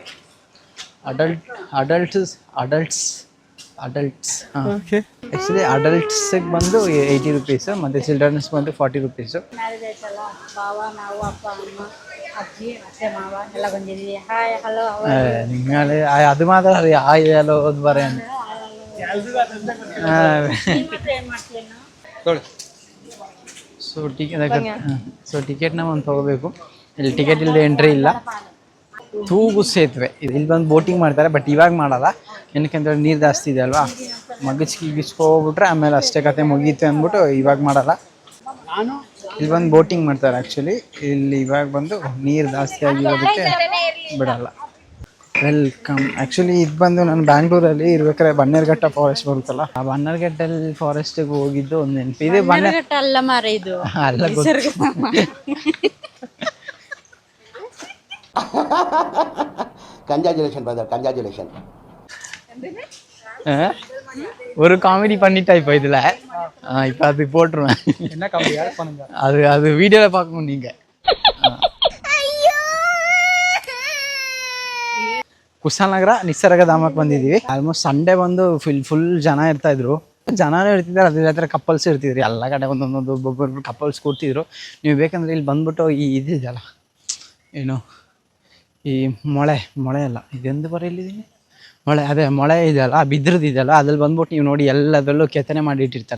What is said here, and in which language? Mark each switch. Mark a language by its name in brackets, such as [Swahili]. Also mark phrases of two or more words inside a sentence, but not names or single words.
[English] adults actually [Kannada] ಅಡಲ್ಟ್ಸಿಗೆ ಬಂದು 80 ರುಪೀಸು, ಮತ್ತು ಚಿಲ್ಡ್ರನ್ಸ್ ಬಂದು 40 ರುಪೀಸು. [Malayalam] ನಿങ്ങളെ അത് മാത്രം അറിയാം. ആയാലോ എന്ന് പറയാൻ. [Kannada] ಸೊ ಟಿಕೆಟ್ನ ಒಂದು ತೊಗೋಬೇಕು. ಇಲ್ಲಿ ಟಿಕೆಟ್ ಇಲ್ಲದೆ ಎಂಟ್ರಿ ಇಲ್ಲ. ತೂಗು ಸೇತುವೆ ಇಲ್ಲಿ ಬಂದು ಬೋಟಿಂಗ್ ಮಾಡ್ತಾರೆ, ಬಟ್ ಇವಾಗ ಮಾಡಲ್ಲ. ಏನಕ್ಕಂತೇಳಿ ನೀರು ಜಾಸ್ತಿ ಇದೆ ಅಲ್ವಾ, ಮಗಿಸ್ಕೋಗ್ಬಿಟ್ರೆ ಆಮೇಲೆ ಅಷ್ಟೇ ಕತೆ ಮುಗೀತು ಅಂದ್ಬಿಟ್ಟು ಇವಾಗ ಮಾಡಲ್ಲ. ಇಲ್ಲಿ ಬಂದು ಬೋಟಿಂಗ್ ಮಾಡ್ತಾರೆ. ಆ್ಯಕ್ಚುಲಿ ಇಲ್ಲಿ ಇವಾಗ ಬಂದು ನೀರು ಜಾಸ್ತಿ ಆಗಿರೋದಕ್ಕೆ ಬಿಡಲ್ಲ. ವೆಲ್ಕಮ್. ಆ್ಯಕ್ಚುಲಿ ಇದು ಬಂದು ನಾನು ಬ್ಯಾಂಗ್ಳೂರಲ್ಲಿ ಇರ್ಬೇಕಾದ್ರೆ ಬನ್ನೇರುಘಟ್ಟ ಫಾರೆಸ್ಟ್ ಬರುತ್ತಲ್ಲ, ಆ ಬನ್ನೇರುಘಟ್ಟಲ್ಲಿ ಫಾರೆಸ್ಟಿಗೆ ಹೋಗಿದ್ದು ಒಂದು ನೆನಪು ಇದೆ. ಬನ್ನೇರುಘಟ್ಟ ಅಲ್ಲ ಮಾರ ಇದು ಅಲ್ಲ [English] congratulation brother, congratulation. [Tamil] ஒரு காமெடி பண்ணிட்டா இப்போ இதில் இப்போ அது போட்டுருவேன். என்ன காமெடி யார் பண்ணுங்க, அது வீடியோவில் பார்க்கணும் நீங்கள். [Kannada] ಕುಶಾಲನಗರ ನಿಸರ್ಗಧಾಮಕ್ಕೆ ಬಂದಿದ್ದೀವಿ. [English] almost Sunday [Kannada] ಬಂದು ಫುಲ್ ಜನ ಇರ್ತಾಯಿದ್ರು. ಜನನೇ ಇರ್ತಿದ್ದಾರೆ, ಅದ್ರ ಜೊತೆ ಕಪಲ್ಸ್ ಇರ್ತಿದ್ರು. ಎಲ್ಲ ಕಡೆ ಒಂದೊಂದು ಒಬ್ಬೊಬ್ಬರು ಕಪಲ್ಸ್ ಕೂರ್ತಿದ್ರು. ನೀವು ಬೇಕಂದ್ರೆ ಇಲ್ಲಿ ಬಂದ್ಬಿಟ್ಟು ಈ ಇದಿದೆಯಲ್ಲ, ಏನು ಈ ಮೊಳೆ ಅಲ್ಲ, ಇದೆಂದು ಬರೀಲಿದ್ದೀನಿ, ಮೊಳೆ ಇದೆಯಲ್ಲ, ಬಿದ್ರದಿದೆಯಲ್ಲ, ಅದ್ರಲ್ಲಿ ಬಂದ್ಬಿಟ್ಟು ನೀವು ನೋಡಿ ಎಲ್ಲದರಲ್ಲೂ ಕೆತ್ತನೆ ಮಾಡಿ ಇಟ್ಟಿರ್ತಾರೆ.